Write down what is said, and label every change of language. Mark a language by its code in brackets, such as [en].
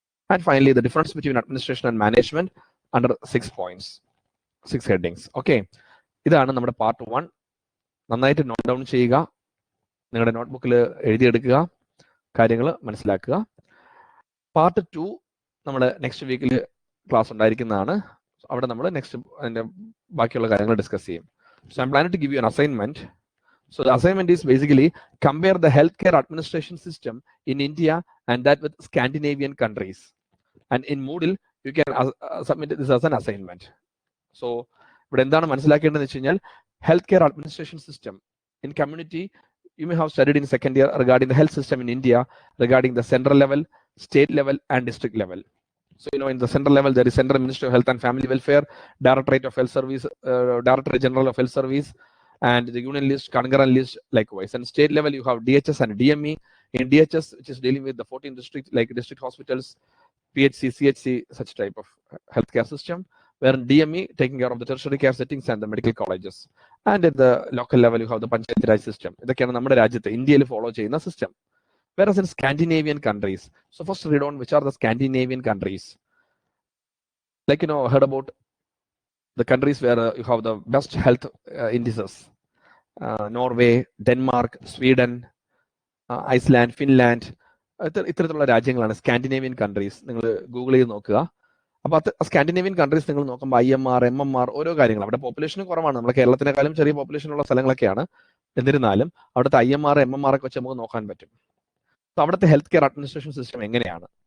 [en] And finally, the difference between administration and management under 6 points, 6 headings. [ml] Okay, ഇതാണ് നമ്മുടെ part 1. നന്നായിട്ട് note down ചെയ്യുക, നിങ്ങളുടെ നോട്ട്ബുക്കിൽ എഴുതിയെടുക്കുക, കാര്യങ്ങൾ മനസ്സിലാക്കുക. പാർട്ട് 2 നമ്മൾ നെക്സ്റ്റ് വീക്കിൽ ക്ലാസ് ഉണ്ടായിരിക്കുന്നതാണ്. അവിടെ നമ്മൾ നെക്സ്റ്റ് അതിൻ്റെ ബാക്കിയുള്ള കാര്യങ്ങൾ ഡിസ്കസ് ചെയ്യും. [en] So I'm planning to give you an assignment. So the assignment is basically compare the healthcare administration system in India and that with Scandinavian countries. And in Moodle, you can submit this as an assignment. So [ml] ഇവിടെ എന്താണ് മനസ്സിലാക്കേണ്ടതെന്ന് വെച്ച് കഴിഞ്ഞാൽ, [en] healthcare administration system in community, you may have studied in second year regarding the health system in India, regarding the central level, state level, and district level. So in the central level, there is Central Ministry of Health and Family Welfare, Directorate of Health Service, Directorate General of Health Service, and the union list, concurrent list likewise. And state level, you have DHS and DME. In DHS, which is dealing with the 14 districts, like district hospitals, PHC, CHC, such type of healthcare system, where in DME taking care of the tertiary care settings and the medical colleges. And at the local level, you have the Panchayat Raj system. [ml] ഇതൊക്കെയാണ് നമ്മുടെ രാജ്യത്ത് ഇന്ത്യയിൽ follow ചെയ്യുന്ന system. [en] Whereas in Scandinavian countries, so first read on which are the Scandinavian countries. Like heard about the countries where you have the best health indices: Norway, Denmark, Sweden, Iceland, Finland. [ml] ഇത്തരത്തിലുള്ള രാജ്യങ്ങളാണ് Scandinavian countries. നിങ്ങൾ Google ചെയ്ത് നോക്കുക. അപ്പോൾ Scandinavian countries നിങ്ങൾ നോക്കുമ്പോൾ IMR, MMR, ഓരോ കാര്യങ്ങൾ. അവിടെ പോപ്പുലേഷൻ കുറവാണ്, നമ്മുടെ കേരളത്തിനേക്കാളും ചെറിയ പോപ്പുലേഷൻ ഉള്ള സ്ഥലങ്ങളൊക്കെയാണ്. എന്നിരുന്നാലും അവിടുത്തെ IMR, MMR ഒക്കെ വെച്ച് നമുക്ക് നോക്കാൻ പറ്റും. [en] So അവിടുത്തെ health care administration system എങ്ങനെയാണ്?